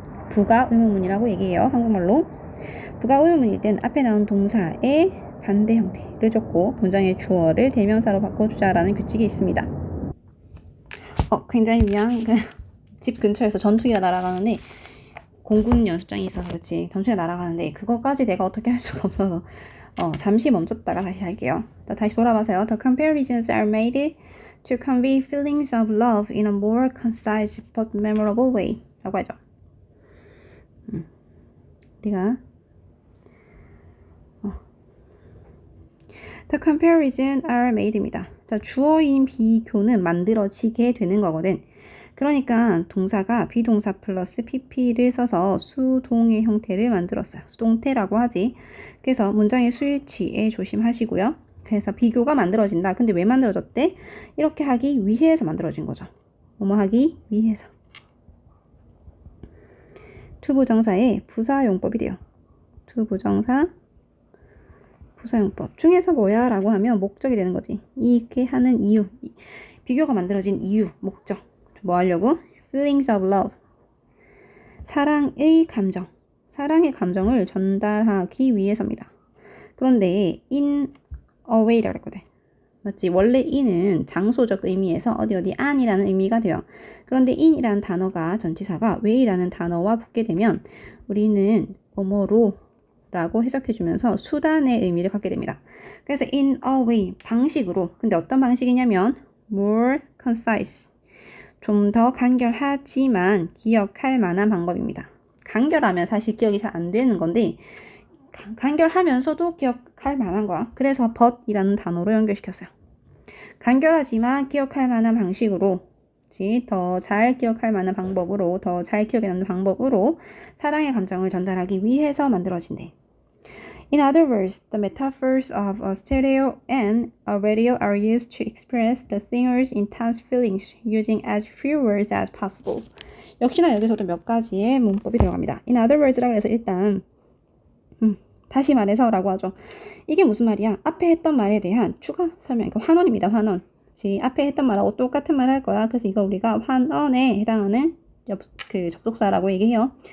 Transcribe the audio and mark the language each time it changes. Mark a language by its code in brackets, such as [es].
[ko] 부가 의문문이라고 얘기해요. 한국말로. 부가 의문문일 땐 앞에 나온 동사의 반대 형태를 줬고 문장의 주어를 대명사로 바꿔주자라는 규칙이 있습니다. 굉장히 미안. 집 근처에서 전투기가 날아가는데 공군 연습장이 있어서 그렇지. 전투기가 날아가는데 그거까지 내가 어떻게 할 수가 없어서 잠시 멈췄다가 다시 할게요. 다시 돌아봐서요. [en] The comparisons are made to convey feelings of love in a more concise but memorable way [ko] 라고 하죠. 우리가 [en] The comparison are made [ko] 입니다. 자, 주어인 비교는 만들어지게 되는 거거든. 그러니까 동사가 비동사 플러스 pp를 써서 수동의 형태를 만들었어요. 수동태라고 하지. 그래서 문장의 수일치에 조심하시고요. 그래서 비교가 만들어진다. 근데 왜 만들어졌대? 이렇게 하기 위해서 만들어진 거죠. 뭐뭐 하기 위해서. 투부정사의 부사용법이 돼요. 투부정사 부사용법 중에서 뭐야? 라고 하면 목적이 되는 거지. 이렇게 하는 이유, 비교가 만들어진 이유, 목적. 뭐 하려고? [en] Feelings of love. [ko] 사랑의 감정을 전달하기 위해서입니다. 그런데 in a way라고 했거든. 맞지? 원래 in은 장소적 의미에서 어디 안이라는 의미가 돼요. 그런데 in이라는 단어가 전치사가 way라는 단어와 붙게 되면 우리는 뭐뭐로 라고 해석해주면서 수단의 의미를 갖게 됩니다. 그래서 in a way, 방식으로. 근데 어떤 방식이냐면 [en] more concise, [ko] 좀 더 간결하지만 기억할 만한 방법입니다. 간결하면 사실 기억이 잘 안 되는 건데 간결하면서도 기억할 만한 거야. 그래서 but이라는 단어로 연결시켰어요. 간결하지만 기억할 만한 방식으로, 더 잘 기억할 만한 방법으로, 더 잘 기억에 남는 방법으로 사랑의 감정을 전달하기 위해서 만들어진대. [en] In other words, the metaphors of a stereo and a radio are used to express the singer's intense feelings using as few words as possible. [ko] 역시나 여기서도 몇 가지의 문법이 들어갑니다. In other words라고 해서 일단 다시 말해서 라고 하죠. 이게 무슨 말이야? 앞에 했던 말에 대한 추가 설명, 그러니까 환원입니다. 환원. 앞에 했던 말하고 똑같은 말 할 거야. 그래서 이거 우리가 환원에 해당하는 접속사라고 얘기해요.